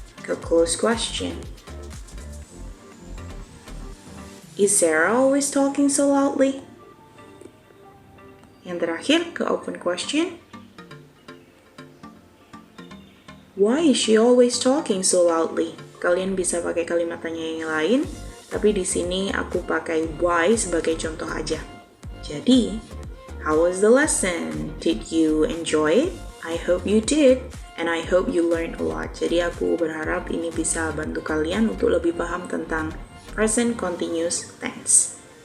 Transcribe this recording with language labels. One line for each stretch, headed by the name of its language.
English: A close question. Is Sarah always talking so loudly?
Indonesian: Yang terakhir ke open question.
English: Why is she always talking so loudly?
Indonesian: Kalian bisa pakai kalimat tanya yang lain, tapi di sini aku pakai why sebagai contoh aja. Jadi,
English: how was the lesson? Did you enjoy it? I hope you did, and I hope you learned a lot.
Indonesian: Jadi aku berharap ini bisa bantu kalian untuk lebih paham tentang present continuous tense.